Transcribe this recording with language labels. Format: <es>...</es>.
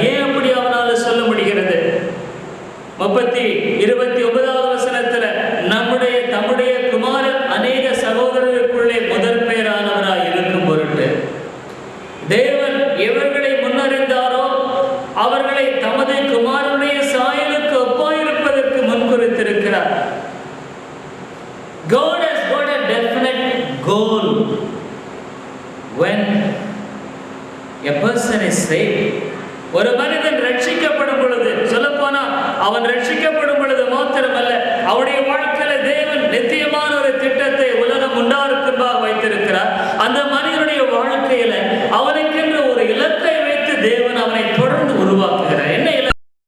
<ta>ஏன் அப்படி அவனால சொல்ல முடிகிறது? 29வது வசனத்துல தம்முடைய குமாரன் அநேக சகோதரர்களுக்குள்ளே முதற் பேரானவராய் இருக்கும் பொருட்டு தேவன் எவர்களை முன்னறிந்தாரோ அவர்களை தமது குமாரனுடைய சாயலுக்கு ஒப்பாயிருப்பதற்கு முன்குறித்திருக்கிறார்.</ta> <en>God has got a definite goal when a person is saved.</en> <ta>ஒரு மனிதன் ரட்சிக்கப்படும் பொழுது, சொல்ல போனா அவன் ரட்சிக்கப்படும் பொழுது மாத்திரமல்ல, அவனுடைய வாழ்க்கையில தேவன் நித்தியமான ஒரு திட்டத்தை உலகம் உண்டாருக்கும்பாக வைத்திருக்கிறார். அந்த மனிதனுடைய வாழ்க்கையில அவனுக்கென்று ஒரு இலக்கை வைத்து தேவன் அவனை தொடர்ந்து உருவாக்குகிறார். என்ன இலக்கு?</ta>